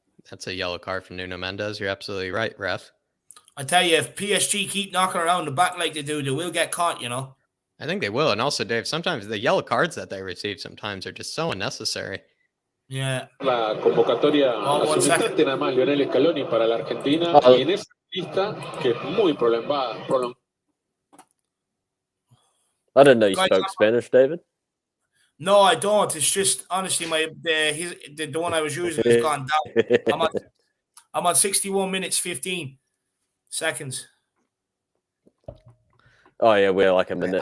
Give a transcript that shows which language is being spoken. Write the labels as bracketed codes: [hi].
[en] That's a yellow card from Nuno Mendes. You're absolutely right, ref. I tell you, if PSG keep knocking around the back like they do, they will get caught, I think they will. And also, Dave, sometimes the yellow cards that they receive sometimes are just so unnecessary. Yeah. [es] La convocatoria a nada más Lionel Scaloni para la Argentina y en esa lista que es muy prolongada. [en] I didn't know you spoke Spanish, David. No, I don't. It's just honestly the one I was using has gone down. I'm on 61 minutes 15 seconds. Oh yeah, we're like a minute.